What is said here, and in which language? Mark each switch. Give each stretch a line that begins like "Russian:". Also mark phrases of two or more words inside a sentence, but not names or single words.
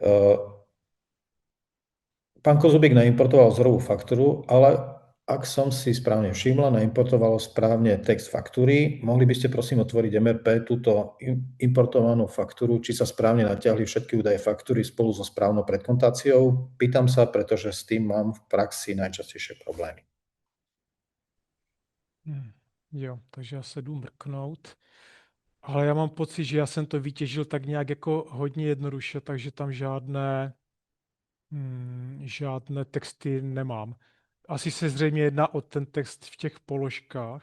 Slovak: Pán Kozubík naimportoval vzorovú faktúru, ale ak som si správne všimla, naimportovalo správne text faktúry. Mohli by ste prosím otvoriť MRP túto importovanú faktúru, či sa správne natiahli všetky údaje faktúry spolu so správnou predkontáciou? Pýtam sa, pretože s tým mám v praxi najčastejšie problémy.
Czech: Jo, takže já se jdu mrknout. Ale já mám pocit, že já jsem to vytěžil tak nějak jako hodně jednoduše, takže tam žádné texty nemám. Asi se zřejmě jedná o ten text v těch položkách.